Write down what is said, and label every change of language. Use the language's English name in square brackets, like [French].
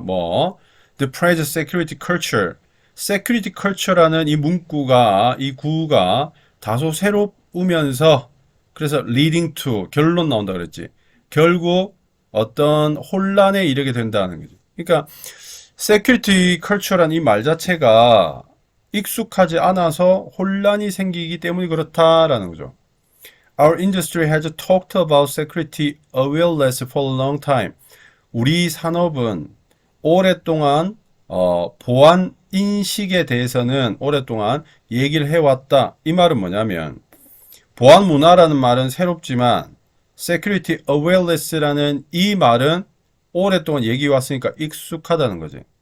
[Korean] 뭐 [English] the praise security culture, [Korean] security culture라는 이 문구가 이 구가 다소 새로우면서 그래서 leading to 결론 나온다 그랬지. 결국 어떤 혼란에 이르게 된다는 거지. 그러니까 security culture란 이 말 자체가 익숙하지 않아서 혼란이 생기기 때문이 그렇다라는 거죠. [English] Our industry has talked about security awareness for a long time. [Korean] 우리 산업은 오랫동안 보안 인식에 대해서는 오랫동안 얘기를 해왔다. 이 말은 뭐냐면 보안 문화라는 말은 새롭지만 security awareness라는 이 말은 오랫동안 얘기해 왔으니까 익숙하다는 거지.